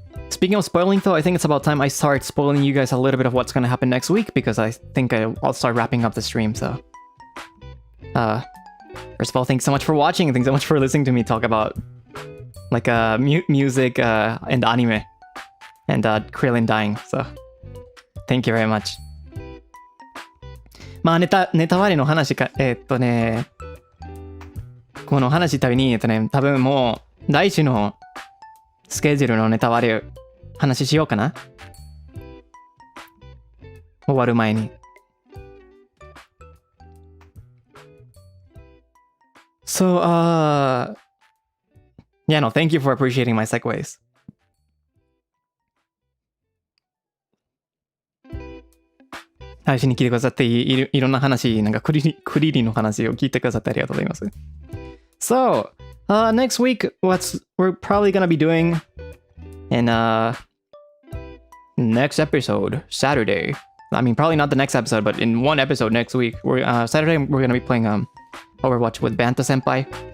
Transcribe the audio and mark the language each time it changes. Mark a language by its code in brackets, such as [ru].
[en] Speaking of spoiling though, I think it's about time I start spoiling you guys a little bit of what's gonna happen next week, because I think I'll start wrapping up the stream, so... First of all, thanks so much for watching, and thanks so much for listening to me talk about like music and anime and Krillin dying. So thank you very much. [ja] まあネタバレの話か、この話たびに多分もう来週のスケジュールのネタバレ話しようかな。終わる前に。 [en] So, yeah, no, thank you for appreciating my segues. [ja] 配信に来てくださっていろんな話、なんかクリリの話を聞いてくださってありがとうございます。 [en] So, next week, what we're probably gonna be doing in next episode, Saturday. I mean, probably not the next episode, but in one episode next week, Saturday, we're gonna be playing Overwatch with Banta Senpai.